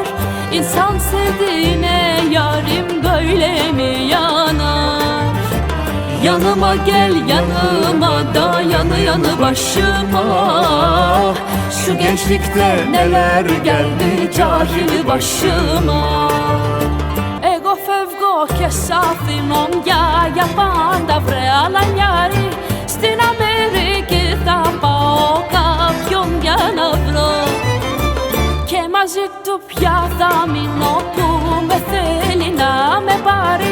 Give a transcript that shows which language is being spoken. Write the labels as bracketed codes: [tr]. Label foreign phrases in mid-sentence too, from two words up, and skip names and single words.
[tr] İnsan sevdiğine yarim böyle mi yanar? Yanıma gel yanıma da yanı başıma. Şu gençlikte neler geldi cahil başıma. [el] Εγώ φεύγω και σ' αφήνω για πάντα βρε αλανιάρη. Στην Αμερική θα πάω κάποιον για να βρω και μαζί του πια θα μείνω που με θέλει να με πάρει.